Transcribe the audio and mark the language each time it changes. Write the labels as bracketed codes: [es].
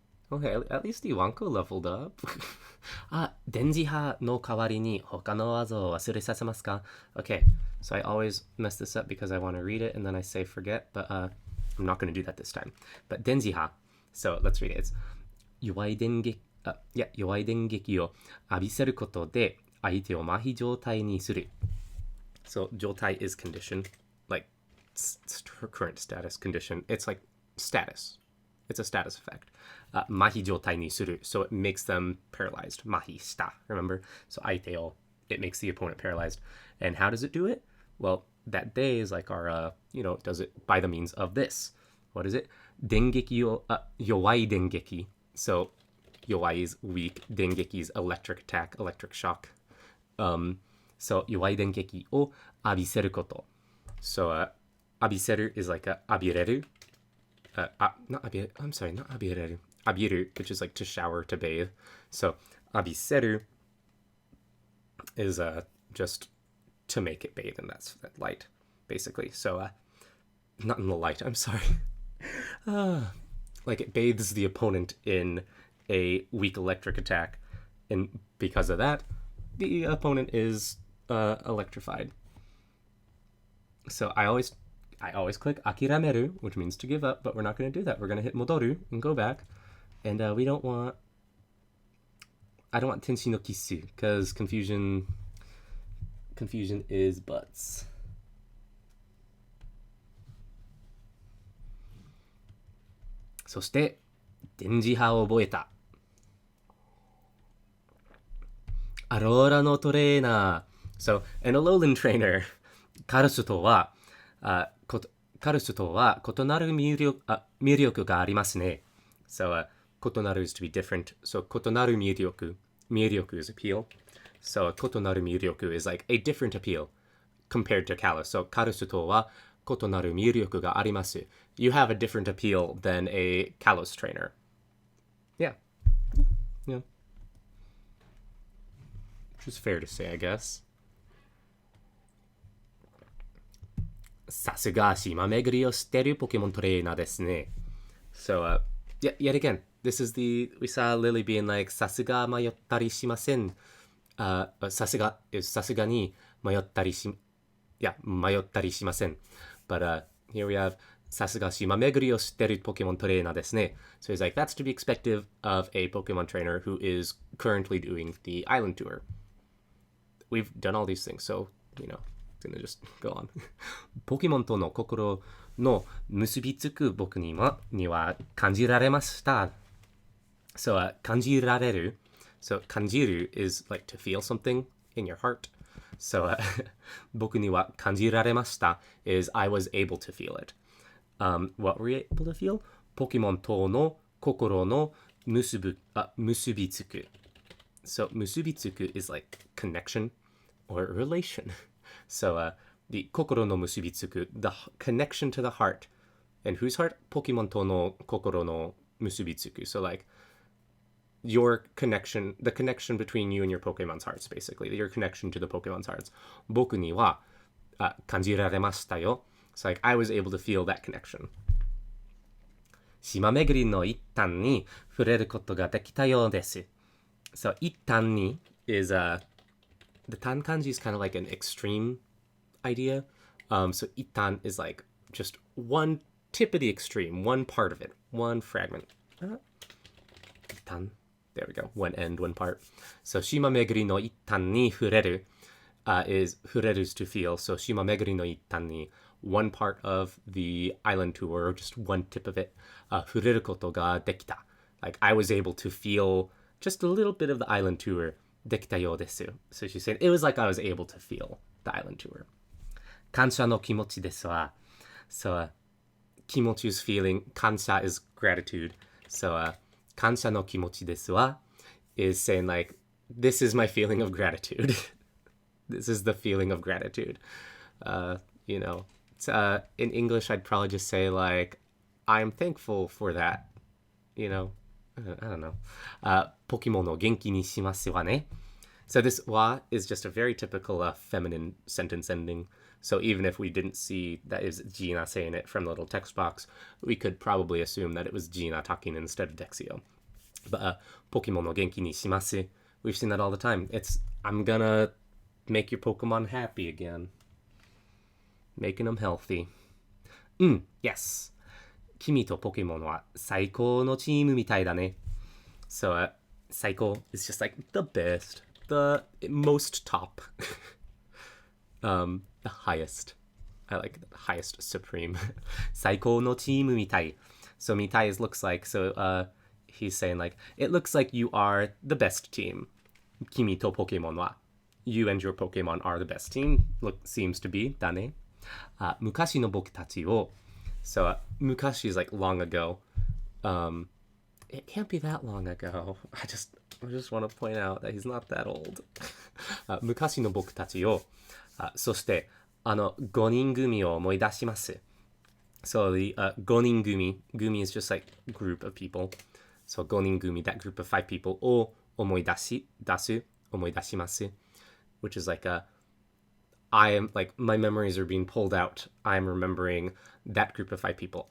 [en] Okay, at least Iwanko leveled up. [ja] Denjiha no kawari ni hoka no waza o wasure sasemasu ka? [en] Okay, so I always mess this up because I want to read it and then I say forget, but I'm not going to do that this time. But Denjiha, so let's read it. [ja] It's 弱い電撃を浴びせることで相手を麻痺状態にする。 [en] So 状態 is condition, like current status condition. It's like status. It's a status effect. [ja] 麻痺状態にする. [en] So it makes them paralyzed. [ja] 麻痺した.Remember? [en] So 相手を it makes the opponent paralyzed. And how does it do it? Well, that day is like our, does it by the means of this. What is it? 電撃を弱い電撃. So 弱い is weak. 電撃 is electric attack, electric shock. So [ja] 弱い電撃を浴びせること. [en] So 浴びせる is like 浴びれる. Not abireru. Abiru, which is like to shower, to bathe. So abiseru is just to make it bathe, and that's that light, basically. So not in the light, I'm sorry. Like it bathes the opponent in a weak electric attack, and because of that, the opponent is electrified. So I always click akirameru, which means to give up, but we're not going to do that. We're going to hit modoru and go back. And I don't want tenshi no kisu, because confusion is butts. [ja] So そして、電磁波を覚えた。アローラのトレーナー。 [en] So, an Alolan trainer, [ja] カルスとは異なる魅力がありますね。 [en] So, 異なる is to be different. So, 異なる魅力 is appeal. So, 異なる魅力 is like a different appeal compared to Callus. [ja] So, カルスとは異なる魅力があります。 [en] You have a different appeal than a Callus trainer. Yeah. Which is fair to say, I guess. [ja] さすが島巡りを知ってるポケモントレーナーですね。 [en] So, yet again, this is we saw Lily being like, [ja] さすが迷ったりしません。さすがに迷ったりしません。 [en] But here we have, [ja] さすが島巡りを知ってるポケモントレーナーですね。 [en] So he's like, that's to be expected of a Pokemon trainer who is currently doing the island tour. we've done all these things, so, gonna just go on. [ja] ポケモンとの心の結びつく僕には感じられました。 So, 感じられる. [en] So, 感じる is like to feel something in your heart. So, [ja] 僕には感じられました [en] is I was able to feel it. What were you able to feel? [ja] ポケモンとの心の結びつく. [en] So, 結びつく is like connection or relation. So, the 心の結びつく, the connection to the heart. And whose heart? [ja] ポケモンとの心の結びつく. [en] So, like, your connection, the connection between you and your Pokemon's hearts, basically. Your connection to the Pokemon's hearts. [ja] 僕には感じられましたよ. [en] So, like, I was able to feel that connection. [ja] 島巡りの一端に触れることができたようです. [en] So, 一端に is, the tan kanji is kind of like an extreme idea. So, 一端 is like just one tip of the extreme, one part of it, one fragment. 一端.There we go. One end, one part. So, [ja] 島巡りの一端に触れる [en] is 触れる is to feel. So, [ja] 島巡りの一端に [en] one part of the island tour, or just one tip of it, [ja] 触れることができた. [en] Like, I was able to feel just a little bit of the island tour. [ja] できたようです. [en] So, she said, it was like I was able to feel the island tour. [ja] 感謝の気持ちですわ. [en] So, 気持ち is feeling. 感謝 is gratitude. So, [ja] 感謝の気持ちですわ [en] is saying like, this is my feeling of gratitude. This is the feeling of gratitude. In English, I'd probably just say like, I'm thankful for that. I don't know. [ja] ポケモンを元気にしますわね. [en] So this wa is just a very typical feminine sentence ending. So even if we didn't see that is Gina saying it from the little text box, we could probably assume that it was Gina talking instead of Dexio. But [ja] Pokemon no genki ni shimasu. [en] We've seen that all the time. It's, I'm gonna make your Pokemon happy again. Making them healthy. Yes. [ja] 君とポケモンは最高のチームみたいだね. [en] So, 最高 is just like the best, the most top. The highest. I like the highest supreme. [ja] 最高のチームみたい. [en] So, みたい is looks like. So, he's saying like, it looks like you are the best team. [ja] 君とポケモンは. [en] You and your Pokemon are the best team. Seems to be. [ja] だね.昔の僕たちを. [en] So, 昔 is like long ago. It can't be that long ago. I just want to point out that he's not that old. [ja] 昔の僕たちを. そして、5人組を思い出します. [en] So, the 5人組. Gumi is just like group of people. So, 5人組, that group of 5 people. [ja] を思い出す.思い出します. [en] Which is like I am, like, my memories are being pulled out. I'm remembering that group of 5 people.